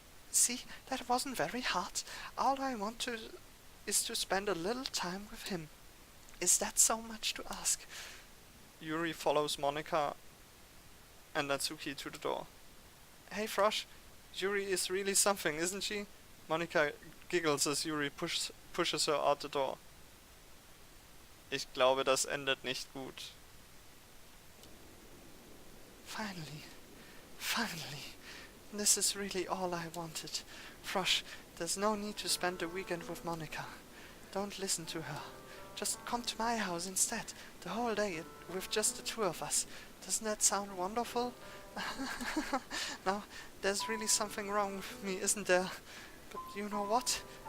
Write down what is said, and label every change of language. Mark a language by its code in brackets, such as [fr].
[en] See, that wasn't very hard. All I want is to spend a little time with him. Is that so much to ask? Yuri follows Monika and Natsuki to the door. Hey Frosch, Yuri is really something, isn't she? Monika giggles as Yuri pushes her out the door. [de] Ich glaube, das endet nicht gut. [en] Finally. This is really all I wanted. Frosch, there's no need to spend the weekend with Monika. Don't listen to her. Just come to my house instead, the whole day, with just the two of us. Doesn't that sound wonderful? Now, there's really something wrong with me, isn't there? But you know what?